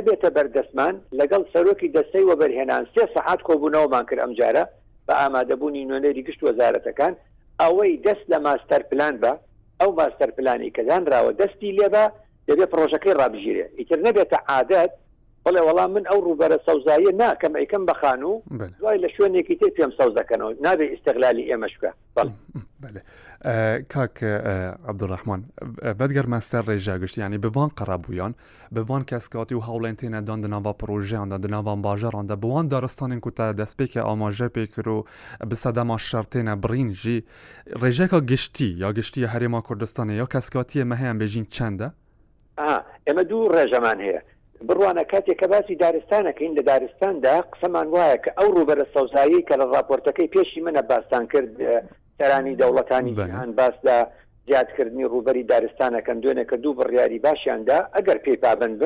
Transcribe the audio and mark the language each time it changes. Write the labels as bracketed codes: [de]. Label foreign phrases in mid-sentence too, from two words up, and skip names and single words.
[ckb] بێتە بەردەستمان لەگەڵ سەرۆکی دەستەی وەبەرهێنان 3 سەعات کۆبوونەوەمان کرد ئەم جارە بە ئامادەبوونی نوێنەری گشت وەزارەتەکان ئەوەی دەست لە ماستەر پلان بە ئەو ماستەر پلانی کە دانراوە دەستی لێبە دەبێت پرۆژەکەی ڕابژیرێ ئیتر نەبێتە عادەت بڵێ وەڵام من ئەو ڕوبەرە سەوزاییە ناکەم ئەیکەم بەخان و دوای لە شوێنێکی تر پێم سەوز دەکەنەوە نابێ ئیستیغلالی ئێمەش بکە [ku] کاک عەبدوڕەحمان بەدگەرمە سەر ڕێژاگشت یعنی بڤان قەرەبوویان بڤان کەسکاتی و هەوڵێن تێنە دان دناوا پرۆژەیاندا دناوان باژەڕاندا بوان دارستانên ku te destpêkê amaje pê kir û bi sedema şertêne birîn jî rêjeka giştî ya giştiya Herêma Kurdistanê ya keskatiyê me heyan bêjîn çend e? [ckb] ئێمە دوو ڕێژەمان هەیە بڕوانە کاتێک کە باسی دارستانەکەین لە دارستاندا قسەمان وایە کە ئەو ڕوبەرە سەوزایی کە لە راپۆرتەکەی پێشی منە باستان کرد سەرانی دەوڵەتانی جیهان باسدا زیادکردنی ڕوبەری دارستانەکەن دوێنێ کە دوو بڕیاری باشیاندا ئەگەر پێی پابند بن